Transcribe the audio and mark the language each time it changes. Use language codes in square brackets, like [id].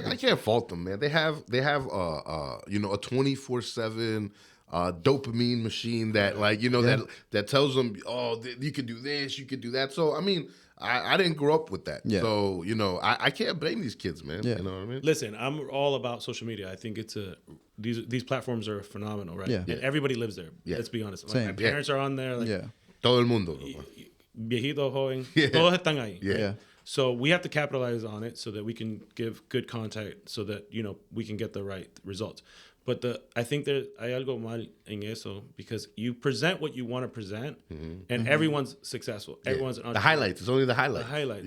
[en] I can't fault them, man. They have a 24/7 dopamine machine that that tells them, oh, you can do this, you can do that. So I didn't grow up with that. Yeah. So, I can't blame these kids, man. Yeah. You know what I mean? Listen, I'm all about social media. I think these platforms are phenomenal, right? Yeah. And everybody lives there. Yeah. Let's be honest. Same. My parents are on there. [es] Todo el mundo. Viejito, joven, todos están ahí. [en] Yeah. So we have to capitalize on it so that we can give good content so that, we can get the right results. But I think [es] hay algo mal en eso [en] because you present what you want to present and everyone's successful. Everyone's an the highlights. It's only the highlights. The highlights.